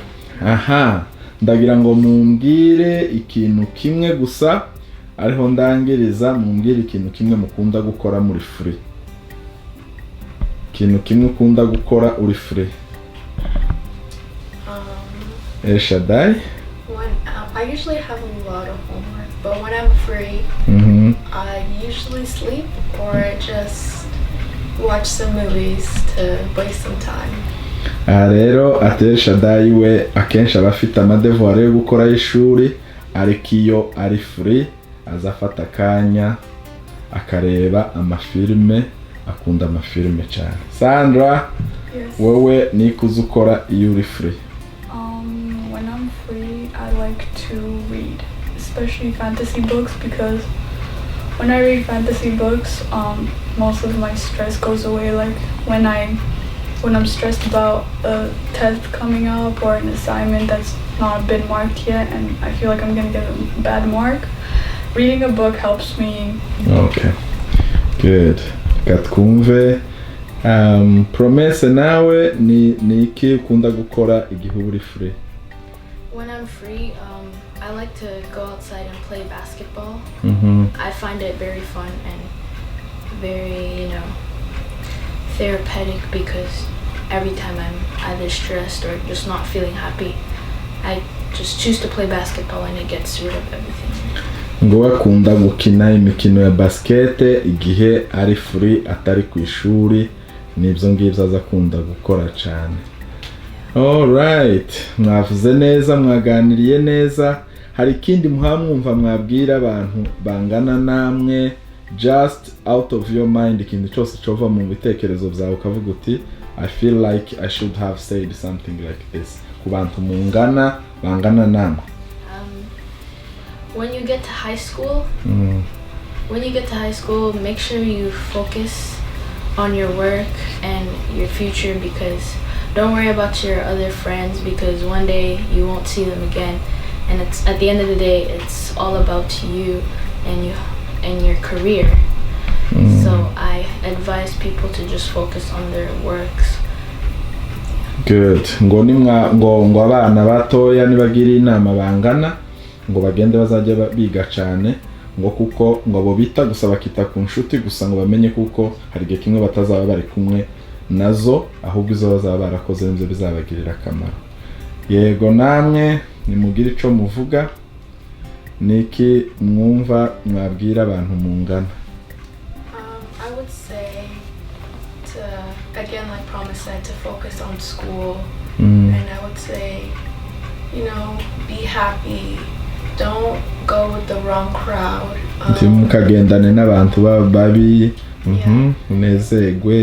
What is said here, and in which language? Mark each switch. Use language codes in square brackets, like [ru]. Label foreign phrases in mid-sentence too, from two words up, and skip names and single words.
[rw] Ndagira ngo mumbwire ikintu kimwe gusa, ariho ndangiriza, mumbwire ikintu kimwe mukunda gukora muri free. Ikintu kimwe ukunda gukora uri free. Shaddai? [en] I usually have a lot of homework, but when I'm free, I usually sleep or just watch some movies to waste some time. [rw] Rero ati Shaddai we akenshi aba afite amadevoir yo gukora y'ishuri, ariko iyo ari free azafata akanya akareba amafilme, akunda amafilme cyane. Sandra, wowe nikuze ukora iyo uri free? [en] When I'm free, I like to read, especially fantasy books, because when I read fantasy books, most of my stress goes away. Like when I'm stressed about a test coming up or an assignment that's not been marked yet and I feel like I'm gonna get a bad mark, reading a book helps me. Okay, good. Katkumve. [rw] Promesse nawe ni iki ukunda gukora igihe uri free? [en] When I'm free, I like to go outside and play basketball. I find it very fun and very, therapeutic, because every time I'm either stressed or just not feeling happy, I just choose to play basketball and it gets rid of everything. [rw] Ngo akunda gukina imikino ya basket igihe ari free atari ku ishuri, nibyo ngibyo aza akunda gukora cyane. Alright, mwavuze neza, mwaganiriye neza. Hari ikindi mwumva mwabwira abantu bangana namwe, [en] just out of your mind, [rw] ikintu cyose cyova mu bitekerezo byawe ukavuga uti [en] I feel like I should have said something like this, [rw] ku bantu bangana namwe? [en] When you get to high school, make sure you focus on your work and your future, because don't worry about your other friends, because one day you won't see them again, and it's at the end of the day it's all about you and your career. So I advise people to just focus on their works. Good. [rw] ngo abana batoya nibagira inama bangana ngo bagende bazajya biga cyane, ngo kuko ngo abo bita gusa bakita ku nshuti gusa, ngo bamenye kuko hari igihe kimwe batazaba bari kumwe nazo, ahubwo izo bazaba barakoze nibyo bizabagirira akamaro. Yego, namwe nimugire ico muvuga, niki mwumva mwabwira abantu mungana? [en] I would say to, again, like Promise said, to focus on school. And I would say, be happy. Don't go with the wrong crowd. [rw] Mukagendane n'abantu babi, unezegwe.